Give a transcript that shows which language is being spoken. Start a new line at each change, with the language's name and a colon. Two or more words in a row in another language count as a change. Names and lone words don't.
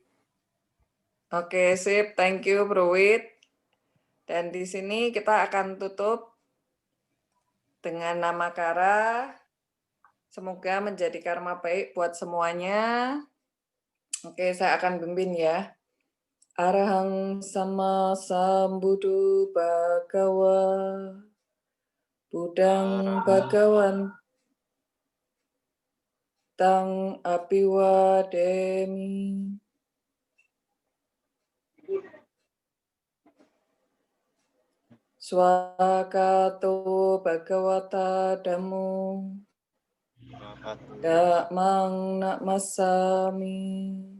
Indonesian: Oke, sip.
English: Thank you,
Indonesian: Bro Wit. Dan di sini kita akan tutup dengan nama Kara. Semoga menjadi karma baik buat semuanya. Oke, saya akan pimpin ya.
Pali: Arahang sama sambuddhu bhagawa Budang bhagawan tang apiwademi. Swakato bhagavata dhammo dhammang namasami.